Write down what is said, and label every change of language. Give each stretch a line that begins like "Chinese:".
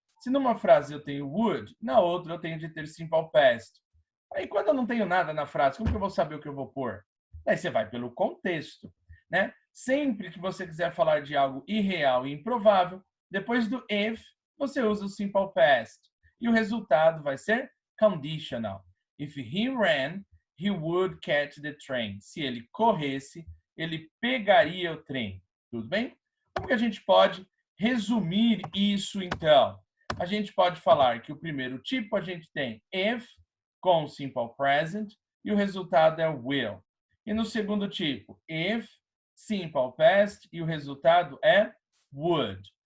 Portuguese: Se numa frase eu tenho would, na outra eu tenho de ter simple past. Aí, quando eu não tenho nada na frase, como que eu vou saber o que eu vou pôr? Aí você vai pelo contexto, né? Sempre que você quiser falar de algo irreal e improvável, depois do if, você usa o simple past. E o resultado vai ser conditional.
English: If he ran, he would catch the train.
Portuguese: Se ele corresse, ele pegaria o trem. Tudo bem? Como que a gente pode resumir isso, então? A gente pode falar que o primeiro tipo a gente tem if com simple present e o resultado é will. E no segundo tipo, if, simple past e o resultado é would.